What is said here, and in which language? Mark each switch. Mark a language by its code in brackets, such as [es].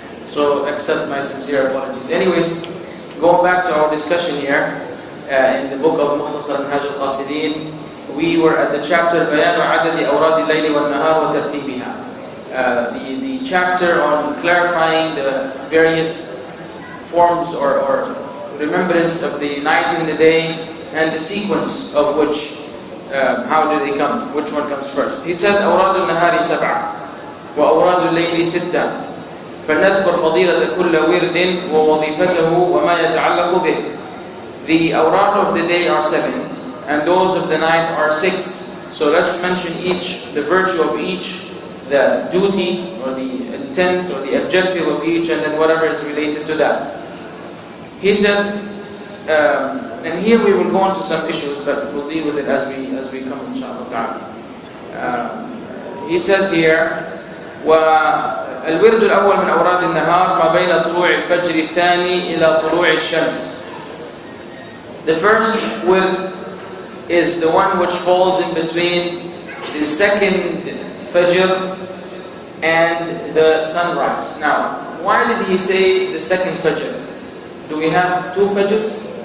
[en] So accept my sincere apologies. Anyways, going back to our discussion here, in the book of Mukhtasar Minhaj al-Qasidin, we were at the chapter [ar] بيان عدد أوراد الليل والنهار وترتيبها. [en] The chapter on clarifying the various forms or remembrance of the night and the day and the sequence of which, how do they come, which one comes first. He said [ar] أوراد النهار 7 وأوراد الليل 6 فلنذكر فضيلة كل ورد ووظيفته وما يتعلق به. [en] The awrad of the day are 7 and those of the night are 6. So let's mention each, the virtue of each, the duty or the intent or the objective of each, and then whatever is related to that. He said, and here we will go into some issues, but we'll deal with it as we come, inshallah ta'ala. He says here, [ar] والورد الأول من أوراد النهار ما بين طلوع الفجر الثاني إلى طلوع الشمس. [en] The first wird is the one which falls in between the second Fajr and the sunrise. Now, why did he say the second Fajr? Do we have 2 Fajrs?